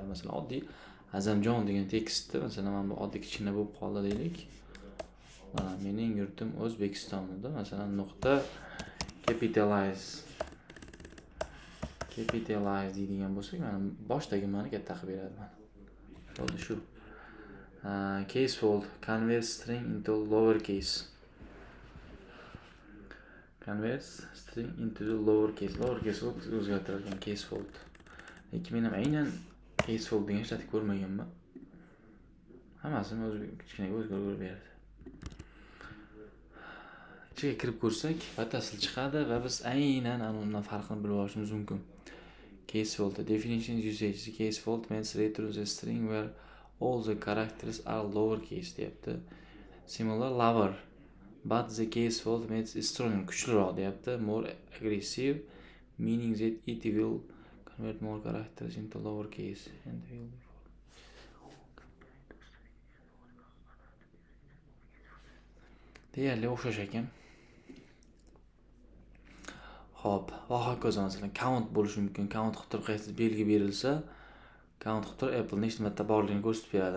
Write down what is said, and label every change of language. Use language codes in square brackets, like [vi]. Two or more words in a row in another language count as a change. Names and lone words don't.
[uz] Masalan, oddiy Azamjon degan tekstni, masalan, mana bu oddiy kichkina bo'lib qoldi deylik. Mana mening yurtim O'zbekistonda, masalan, nuqta capitalize deydigan bo'lsak, mana boshdagi ma'ni katta qilib beradi. Mana bo'ldi shu. [en] Case fold, convert string into lowercase. Convert string into the lowercase. Lowercase o'zgartirilgan case fold. [uz] Lekin men ham aynan [en] case fold [uz] degan ishlatib ko'rmaganman. Hammasini o'z kichkinaga o'zgartirib beradi. Ichiga kirib ko'rsak, batafsil chiqadi va biz aynan undan farqini bilib olishimiz mumkin. [en] Case fold, the definition usage. Case fold means returns a string where all the characters are lowercase deyapti. Similar lower, but the case fold means strong, [uz] kuchliroq deyapti. [en] More aggressive, meaning that it will convert more characters into lowercase and will [uz] deyarli o'xshash ekan. Hop, va hokazo. Masalan, count bo'lishi mumkin. Count qilib turib qaysi belgi berilsa, count qilib turib Apple nechta marta borligini ko'rsatib beradi.